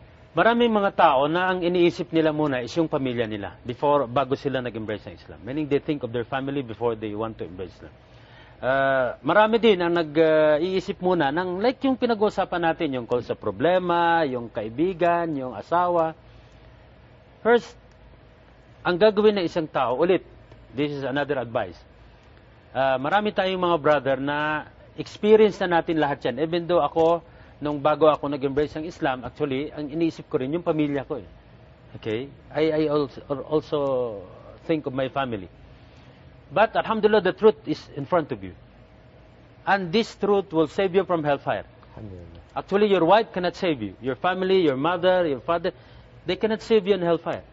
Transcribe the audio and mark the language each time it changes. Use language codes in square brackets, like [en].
[tl] Maraming mga tao na ang iniisip nila muna is yung pamilya nila bago sila nag-embrace ng Islam. [en] Meaning they think of their family before they want to embrace Islam. [tl] Marami din ang nag-iisip muna ng like yung pinag-uusapan natin, yung call sa problema, yung kaibigan, yung asawa. First, ang gagawin ng isang tao, ulit, [en] this is another advice. [tl] Marami tayong mga brother na experience na natin lahat yan. Even though ako, nung bago ako nag-embrace ng Islam, actually, ang iniisip ko rin yung pamilya ko. [en] Okay? I also think of my family. But, alhamdulillah, the truth is in front of you. And this truth will save you from hellfire. Actually, your wife cannot save you. Your family, your mother, your father, they cannot save you in hellfire.